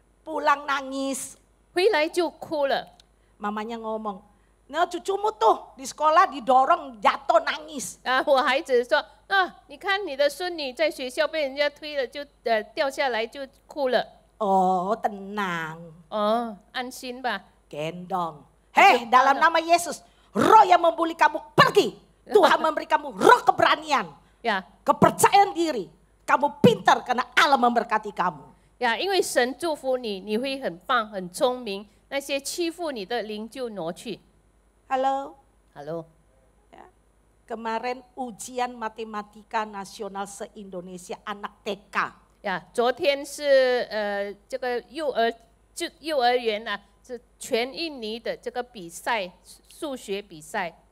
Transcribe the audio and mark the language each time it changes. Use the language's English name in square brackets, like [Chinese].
[Indonesian] Pulang nangis. [Chinese] 回来就哭了。 [Indonesian] Mamanya ngomong, Nah cucumu tuh di sekolah didorong jatuh nangis. [Chinese] 啊，我孩子说啊，你看你的孙女在学校被人家推了，就掉下来就哭了。 [Indonesian] Oh tenang, [Chinese] 哦，安心吧。 [Indonesian] gendong. Hei dalam nama Yesus, roh yang membuli kamu pergi. Tuhan memberi kamu roh keberanian, 呀 kepercayaan diri. Kamu pintar karena Allah memberkati kamu. [Chinese] 呀，因为神祝福你，你会很棒、很聪明，那些欺负你的灵就挪去。 [Indonesian] Halo, Halo， ya. Kemarin ujian matematika nasional se-Indonesia anak TK. [Chinese] 呀，昨天是这个幼儿园啊，是全印尼的这个比赛，数学比赛，